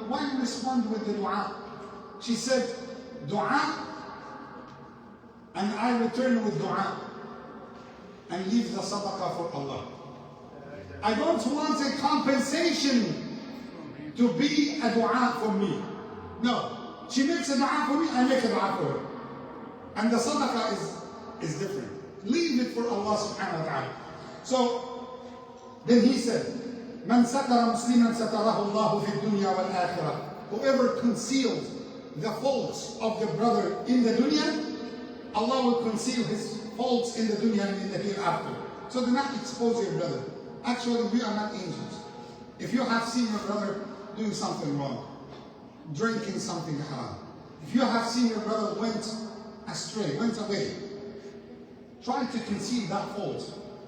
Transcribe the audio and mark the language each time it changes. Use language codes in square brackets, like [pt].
[en] Why you respond with the dua? She said, dua, and I return with dua, and leave the sadaqah for Allah. I don't want a compensation to be a dua for me. No. She makes a dua for me, I make a dua for her. And the sadaqah is different. Leave it for Allah subhanahu wa ta'ala. So, then he said, [ar] من ستر مسلما ستره الله في الدنيا والآخرة. [en] whoever concealed the faults of the brother in the dunya, Allah will conceal his faults in the dunya and in the hereafter. So do not expose your brother. Actually, we are not angels. If you have seen your brother doing something wrong, drinking something haram, if you have seen your brother went astray, went away, try to conceal that fault.